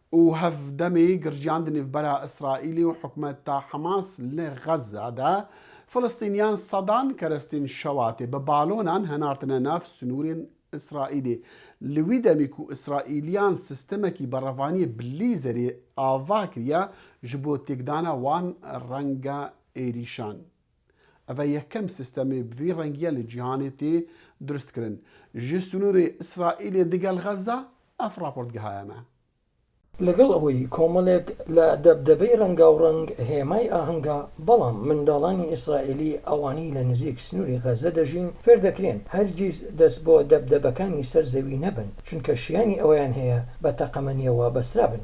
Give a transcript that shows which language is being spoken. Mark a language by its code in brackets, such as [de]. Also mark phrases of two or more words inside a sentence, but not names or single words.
[ku] و هەفدەمێ گرژیاندنی بەرە ئیسرائیلی و حکومەتە حەماس لە غەزەدا فلستینیان سەدان کەرەستین شەواتێ بە باڵۆنان هەنارتنە ناف سنوورên ئیسرائیلê li wî demê ku İsraîliyan sistemekî berevaniye bilîzerê ava kiriye ji bo têkdana wan renga êrîşan. Ev e yekem sistemê bi vî rengiya li cîhanê tê duristkirin. Ji sunûrê İsraîlê digel Xeza ev raportgeha me. [ckb] لەگەڵ ئەوەی کۆمەڵێک لە دەبدەبەی ڕەنگاوڕەنگ هێمای ئاهەنگا بەڵام منداڵانی ئیسرائیلی ئەوانەی لە نزیک سنووری غەزە دەژین فێر دەکرێن هەرگیز دەست بۆ دەبدەبەکانی سەرزەوی نەبن چونکە شیانی ئەویان هەیە بە تەقەمەنیەوە بەسترا بن.